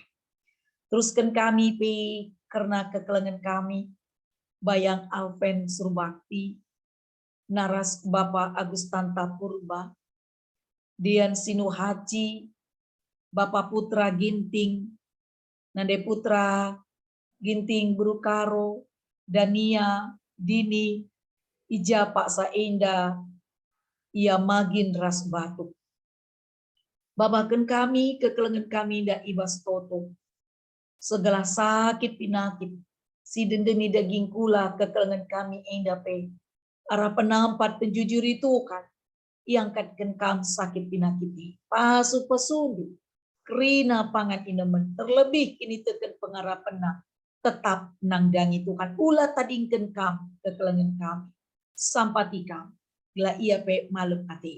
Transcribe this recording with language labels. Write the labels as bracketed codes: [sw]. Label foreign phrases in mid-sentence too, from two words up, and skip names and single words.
[btx] Teruskan kami pe karena kekelengan kami Bayang Alven Surbakti, Naras Bapak Agustanta Purba, Dian Sinuhaji, Bapak Putra Ginting, Nande Putra Ginting Brukaro, Dania, Dini, Ija Pak Saenda, Ia Magin Ras Batu. Babakan kami, kekelengan kami ndak ibas toto. Segala sakit pinakit, si dendeni daging kula kekelengan kami endape. Arah penampat penjujur itu kan, iangkatkan kam sakit pinakiti. Pasu pesundu, kerina pangan inemen, terlebih kini teken pengarapan tetap nangdangi Tuhan. Ulah tadingken kam kekelengan kami. Sampati kam, bila ia pe malam hati.